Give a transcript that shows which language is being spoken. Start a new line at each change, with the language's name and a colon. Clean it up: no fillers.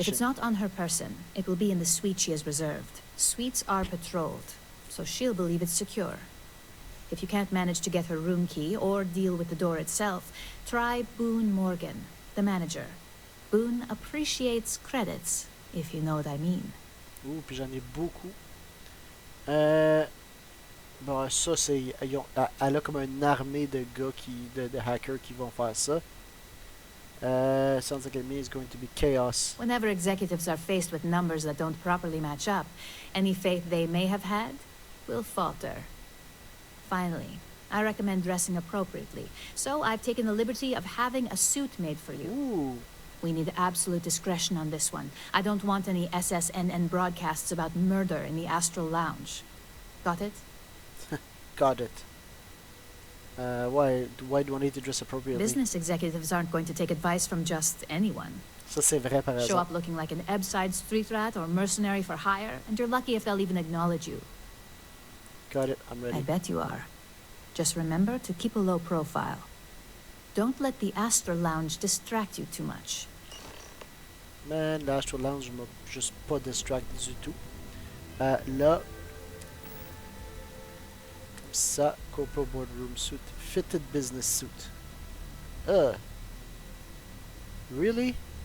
English: If it's not on her person, it will be in the suite she has reserved. Suites are patrolled, so she'll believe it's secure. If you can't manage to get her room key or deal with the door itself, try Boone Morgan, the manager. Boone appreciates credits, if you know what I mean.
French: Ouh, puis j'en ai beaucoup. Bon, ça, c'est... Elle a comme une armée de gars de hackers qui vont faire ça.
English: Sounds like it means going to be chaos. Whenever executives are faced with numbers that don't properly match up, any faith they may have had will falter. Finally, I recommend dressing appropriately, so I've taken the liberty of having a suit made for you. Ooh. We need absolute discretion on this one. I don't want any SSNN broadcasts about murder in the Astral Lounge. Got it? Got it. Why do I need to dress appropriately? Business executives aren't going to take advice from just anyone.
French: Ça, c'est vrai, par exemple.
English: Show up looking like an Ebbside street rat or mercenary for hire, and you're lucky if they'll even acknowledge you. Got it, I'm ready. I bet you are. Just remember to keep a low profile. Don't let the Astral Lounge distract you too much.
French: Man, l'Astral Lounge m'a juste pas distracté du tout. Là, comme ça,
English: corporate boardroom suit, fitted business suit. Really?